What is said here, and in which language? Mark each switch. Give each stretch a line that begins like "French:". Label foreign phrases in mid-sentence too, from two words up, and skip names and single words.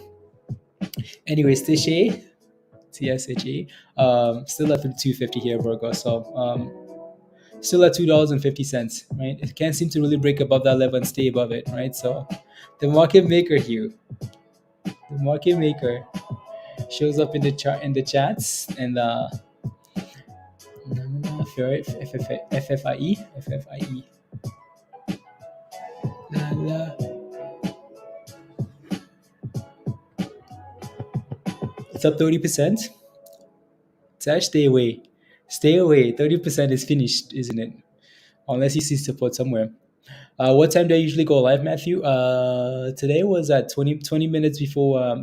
English: Anyways, TSHA, still at 250 here, Virgo. So still at $2.50, right? It can't seem to really break above that level and stay above it, right? So the market maker here, the market maker shows up in the chart in the chats and FFIE. La, la. It's up 30%. Tash, stay away. Stay away. 30% is finished, isn't it? Unless you see support somewhere. What time do I usually go live, Matthew? Today was at 20 minutes before.